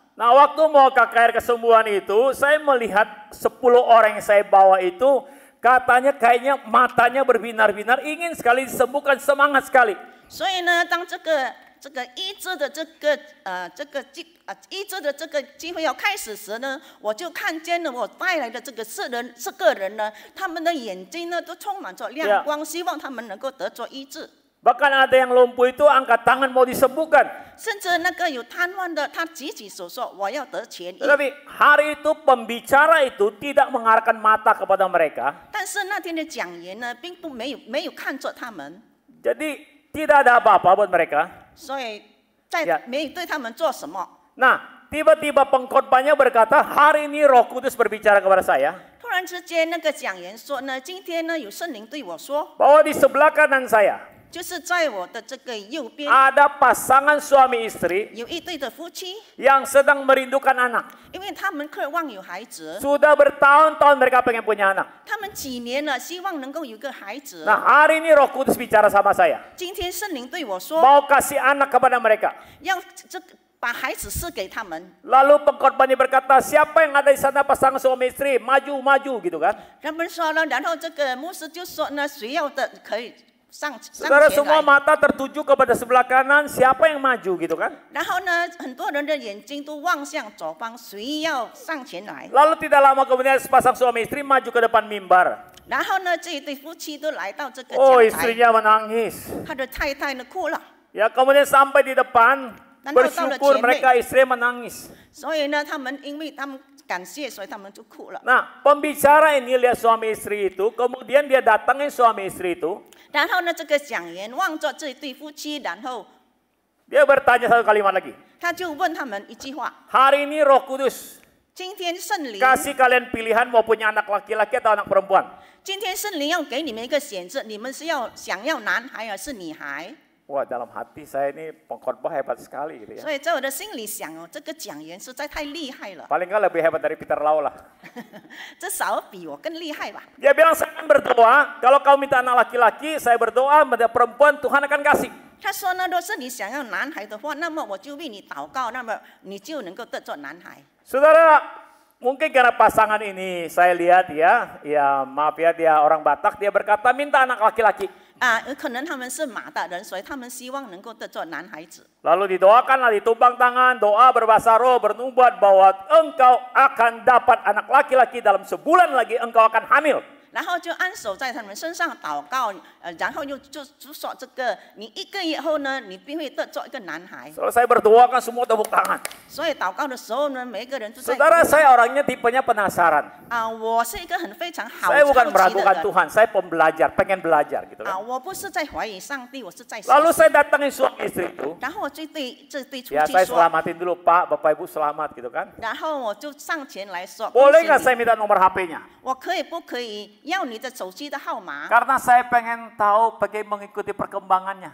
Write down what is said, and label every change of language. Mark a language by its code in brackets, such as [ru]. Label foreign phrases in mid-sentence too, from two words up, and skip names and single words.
[id] Nah, waktu mau KKR kesembuhan itu, saya melihat 10 orang yang saya bawa itu, katanya kayaknya matanya berbinar-binar, ingin sekali disembuhkan, semangat sekali. [zh] 所以呢，当这个医治的医治的这个机会要开始时呢，我就看见了我带来的这个4个人呢，他们的眼睛呢都充满着亮光，希望他们能够得着医治。 [id] Bahkan ada yang lumpuh itu angkat tangan mau disembuhkan. [zh] 甚至那个有瘫痪的，他举起手说：“我要得痊愈。” [id] Tetapi hari itu pembicara itu tidak mengarahkan mata kepada mereka. [zh] 但是那天的讲员呢，并不没有看着他们， [id] Jadi tidak ada apa-apa buat mereka. [zh] 所以 [id] Ya [zh] 没有对他们做什么。 [id] Nah, tiba-tiba pengkhotbahnya berkata, hari ini Roh Kudus berbicara kepada saya [zh] 突然之间，那个讲员说呢，今天呢有圣灵对我说， [id] bahwa di sebelah kanan saya [zh] 就是在我的这个右边 [id] ada pasangan suami istri [zh] 有一对的夫妻， [id] yang sedang merindukan anak. [zh] 因为他们渴望有孩子， [id] Sudah bertahun-tahun mereka pengen punya anak. [zh] 他们几年了，希望能够有个孩子。 [id] Nah, hari ini Roh Kudus bicara sama saya, [zh] 今天圣灵对我说， [id] mau kasih anak kepada mereka. [zh] 要这个把孩子赐给他们。 [id] Lalu pengkhotbahnya berkata, siapa yang ada di sana pasangan suami istri, maju gitu kan. [zh] 他们说了，然后这个牧师就说呢，谁要的可以上 [id] Saudara [zh] 前 [id] semua [zh] 来。 [id] mata tertuju kepada sebelah kanan, siapa yang maju gitu kan. [zh] 然后呢，很多人的眼睛都望向左方，谁要上前来？ [id] Lalu tidak lama kemudian sepasang suami istri maju ke depan mimbar. [zh] 然后呢，这一对夫妻都来到这个 [id] Oh, [zh] 讲台， [id] istrinya menangis. [zh] 他的太太呢哭了， [id] Ya, kemudian sampai di depan, Dan tahu bersyukur tahu mereka istri menangis. [zh] 所以呢，因为他们感谢，所以他们就哭了。 [id] Nah, pembicara ini lihat suami istri itu, kemudian dia datangin suami istri itu, [zh] 然后呢，这个讲员望着这一对夫妻，然后 [id] dia bertanya satu kalimat lagi. [zh] 他就问他们一句话： [id] Hari ini Roh Kudus [zh] 今天圣灵， [id] kasih kalian pilihan mau punya anak laki-laki atau anak perempuan. [zh] 今天圣灵要给你们一个选择，你们是想要男孩还是女孩？ [id] Wah, dalam hati saya ini pengkhotbah hebat sekali gitu ya. [zh] 所以在我的心里想哦，这个讲员实在太厉害了， [id] Paling nggak lebih hebat dari Peter Lau lah. [zh] 至少比我更厉害吧。 [id] Dia bilang, saya akan berdoa, kalau kau minta anak laki-laki, saya berdoa, minta perempuan, Tuhan akan kasih. [zh] 他说呢，若是你想要男孩的话，那么我就为你祷告，那么你就能够得做男孩。 [id] Saudara, mungkin karena pasangan ini saya lihat ya maaf ya, dia orang Batak, dia berkata minta anak laki-laki. [zh] 有可能他们是马大人，所以他们希望能够得做男孩子。 [id] Lalu didoakanlah, ditumpang tangan, doa berbahasa roh, bernubuat bahwa engkau akan dapat anak laki-laki dalam sebulan lagi engkau akan hamil. [zh] 然后就按手在他们身上祷告，然后就说这个，你1个月后呢，你必会得做一个男孩。 [id] Selesai berdoa kan semua tepuk tangan. [zh] 所以祷告的时候呢，每一个人都在。 [id] Saudara, saya orangnya tipenya penasaran. [zh] 我是一个非常好 [id] Saya bukan [zh] 好奇的 [id] meragukan [zh] 人。 [id] Tuhan, saya pembelajar, pengen belajar gitu kan. [zh] 我不是在怀疑上帝，我是在学 [id] Lalu [zh] 习。 [id] saya datangin suami istri itu. [zh] 然后我就对这对夫 [id] Ya [zh] 妻 [id] saya [zh] 说， [id] selamatin dulu, Pak, Bapak Ibu selamat gitu kan. [zh] 然后我就上前来说， [id] Boleh [zh] 恭 [id] nggak [zh] 喜 [id] saya [zh] 你 [id] minta nomor HP-nya? [zh] 我可以不可以要你的手机的号码？ [id] Karena saya pengen tahu bagaimana mengikuti perkembangannya.